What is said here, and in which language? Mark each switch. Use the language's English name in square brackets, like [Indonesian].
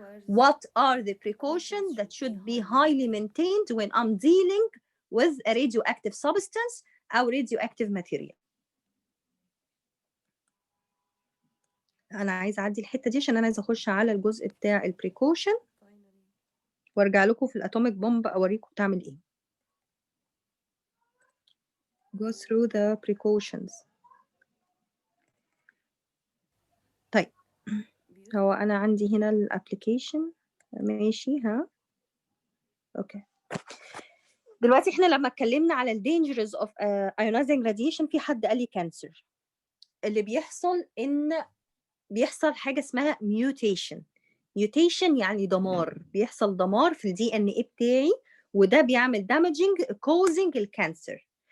[English] What are the precautions that should be highly maintained when I'm dealing with a radioactive substance [Arabic] أو radioactive material؟ أنا عايزة أعدي الحتة دي عشان أنا عايزة أخش على الجزء بتاع البريكوشن وارجع لكم في الاتوميك بومب اوريكم بتعمل ايه. [English] go through the precautions. [Arabic] طيب هو انا عندي هنا الابلكيشن ماشي، ها اوكي. دلوقتي احنا لما اتكلمنا على الدينجرز اوف ionizing radiation، في حد قال لي كانسر. اللي بيحصل ان بيحصل حاجه اسمها mutation يعني دمار، بيحصل دمار في الدي ان ايه بتاعي، وده بيعمل damaging causing الكانسر.